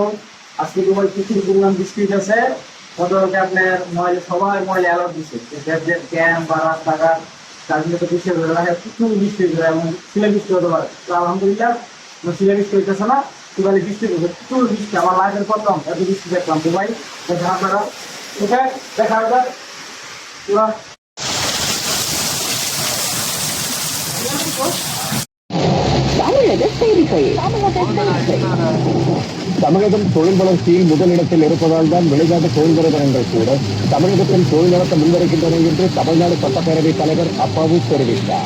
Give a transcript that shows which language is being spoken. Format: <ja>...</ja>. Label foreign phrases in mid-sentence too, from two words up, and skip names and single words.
<bn>আজকে দুবাই প্রচুর পরিমাণ বৃষ্টি হইতেছে। গতকালকে আপনার সবাই ময়লা অ্যালার্ট দিচ্ছে ক্যাম্প বা রাস্তাঘাট তার জন্য তো বৃষ্টি হয়ে লাগে, প্রচুর বৃষ্টি হয়ে যায় এবং শিলা বৃষ্টি হতে পারে। তো আলহামদুলিল্লাহ শিলা বৃষ্টি হইতেছে না, দুবাই বৃষ্টি হচ্ছে, প্রচুর বৃষ্টি। আমার লাইফের প্রথম এত বৃষ্টি দেখলাম দুবাই। দেখেন আপনারা, ঠিক আছে, দেখা যায় পুরা।</bn> <ta>தமிழகம் தொழில் வளர்ச்சியில் முதலிடத்தில் இருப்பதால் தான் வெளிநாட்டு தொழில் நிறுவனங்கள் கூட தமிழகத்தில் தொழில் நடத்த முன்வருகின்றன என்று தமிழ்நாடு சட்டப்பேரவைத் தலைவர் அப்பாவு தெரிவித்தார்.</ta>